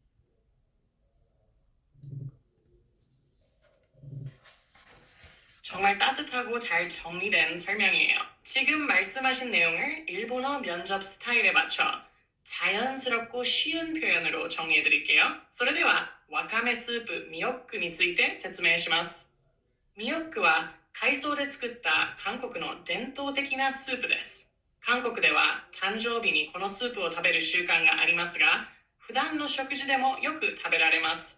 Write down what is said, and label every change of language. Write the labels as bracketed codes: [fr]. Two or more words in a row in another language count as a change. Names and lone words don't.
[ko] 정말 따뜻하고 잘 정리된 설명이에요. 지금 말씀하신 내용을 일본어 면접 스타일에 맞춰 자연스럽고 쉬운 표현으로 정리해 드릴게요. [ja] それではわかめスープミヨックについて説明します。ミヨックは海藻で作った韓国の伝統的なスープです。韓国では誕生日にこのスープを食べる習慣がありますが、普段の食事でもよく食べられます。